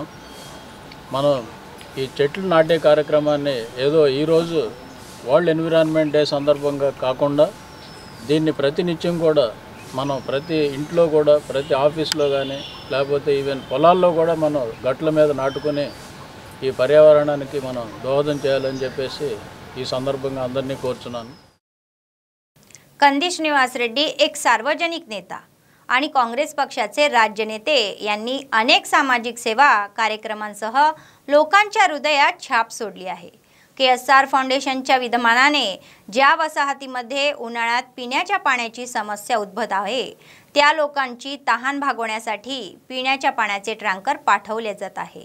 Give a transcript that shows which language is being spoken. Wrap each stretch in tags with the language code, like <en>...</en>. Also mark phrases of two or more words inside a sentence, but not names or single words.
<te>మనం ఈ చెట్లు నాటే కార్యక్రమాన్ని ఏదో ఈరోజు</te> <en>World Environment Day</en> <te>సందర్భంగా కాకుండా దీన్ని ప్రతినిత్యం కూడా మనం ప్రతి ఇంట్లో కూడా ప్రతి ఆఫీస్లో కానీ లేకపోతే ఈవెన్ పొలాల్లో కూడా మనం గట్ల మీద నాటుకుని ఈ పర్యావరణానికి మనం దోహదం చేయాలని చెప్పేసి ఈ సందర్భంగా అందరినీ కోరుచున్నాను.</te> <mr>कंदी श्रीनिवास रेड्डी एक सार्वजनिक नेता आणि काँग्रेस पक्षाचे राज्य नेते यांनी अनेक सामाजिक सेवा कार्यक्रमांसह लोकांच्या हृदयात छाप सोडली आहे। KSR फाउंडेशनच्या विद्यमानाने ज्या वसाहतीमध्ये उन्हाळ्यात पिण्याच्या पाण्याची समस्या उद्भवत आहे त्या लोकांची तहान भागवण्यासाठी पिण्याच्या पाण्याचे टँकर पाठवले जात आहे।</mr>